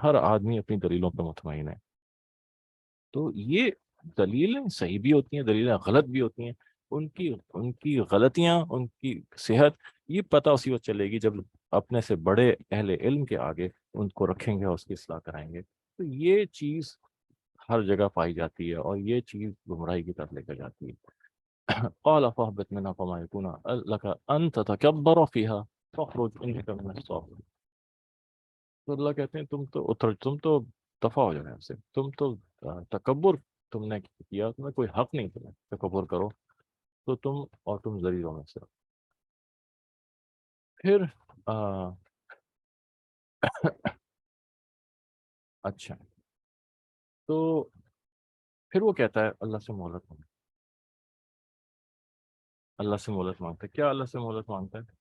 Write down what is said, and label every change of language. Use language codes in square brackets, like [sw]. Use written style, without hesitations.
[hi] हर आदमी अपनी दलीलों पर मुतमईन है। तो ये दलीलें सही भी होती हैं, दलीलें गलत भी होती हैं। उनकी उनकी गलतियां, उनकी सेहत, ये पता उसी वक्त चलेगी जब अपने से बड़े अहले इल्म के आगे उनको रखेंगे और उसकी इस्लाह कराएंगे। तो ये चीज़ हर जगह पाई जाती है और ये चीज़ गुमराही की तरफ लेकर जाती है। [ar] قال فاهبط منها فما يكون لك أن تتكبر فيها فاخرج إنك من الصاغرين। [hi] तो अल्लाह कहते हैं तुम तो दफा हो जाओ हमसे, तुम तो तकब्बुर तुमने किया, तुम्हें कोई हक नहीं, तुम्हें तकब्बुर करो, तो तुम जलीलों में से हो। फिर आ, अच्छा, तो फिर वो कहता है अल्लाह से मोहलत मांग, अल्लाह से मोहलत मांगता है। क्या अल्लाह से मोहलत मांगता है?